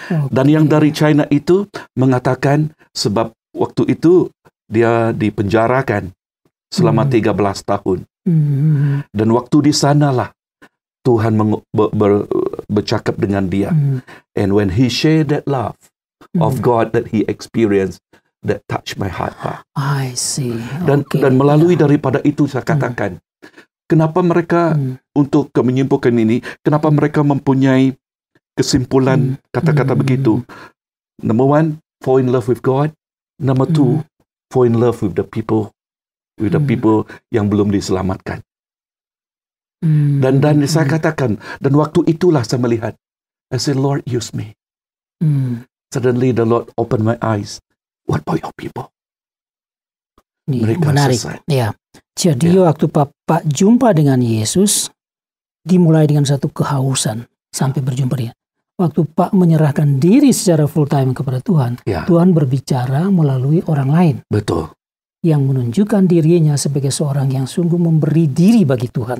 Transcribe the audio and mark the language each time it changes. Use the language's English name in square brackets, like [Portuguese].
[Indonesian] Dan yang dari China itu mengatakan sebab waktu itu dia dipenjarakan selama 13 tahun. Dan waktu di sanalah Tuhan bercakap dengan dia. [English] And when he shared that love of God that he experienced, that touch my heart, Pak. I see. [Indonesian] Dan melalui daripada itu saya katakan, kenapa mereka untuk menyimpulkan ini, kenapa mereka mempunyai kesimpulan kata-kata begitu. [English] Number 1, fall in love with God. Number 2, fall in love with the people, [Indonesian] yang belum diselamatkan. Dan saya katakan, dan waktu itulah saya melihat, [English] I said, Lord, use me. Suddenly the Lord opened my eyes. What about your people? [Indonesian] Ini mereka menarik. selesai. Ya. Jadi waktu Pak jumpa dengan Yesus, dimulai dengan satu kehausan sampai berjumpa dia. Waktu Pak menyerahkan diri secara full time kepada Tuhan, Ya, Tuhan berbicara melalui orang lain betul. yang menunjukkan dirinya sebagai seorang yang sungguh memberi diri bagi Tuhan.